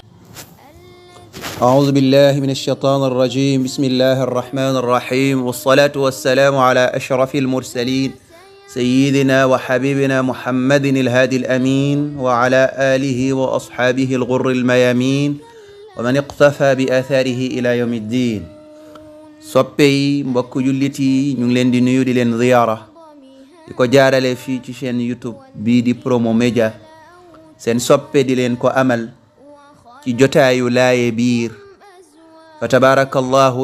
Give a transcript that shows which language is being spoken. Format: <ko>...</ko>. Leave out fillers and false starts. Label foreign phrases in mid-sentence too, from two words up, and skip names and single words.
<ar>أعوذ بالله من الشيطان الرجيم. بسم الله الرحمن الرحيم، والصلاة والسلام على أشرف المرسلين سيدنا وحبيبنا محمد الهادي الأمين وعلى آله وأصحابه الغر الميامين ومن اقتفى بآثاره إلى يوم الدين.</ar> <wo>soppey mbokk jullit yi ñu ngi leen di nuyu di leen ziyaara di ko jaarale fii ci chaîne YouTube bii di Promo Média. seen soppe di leen ko amal ci jotaayu laaye biir fa tabarakallahu.</wo>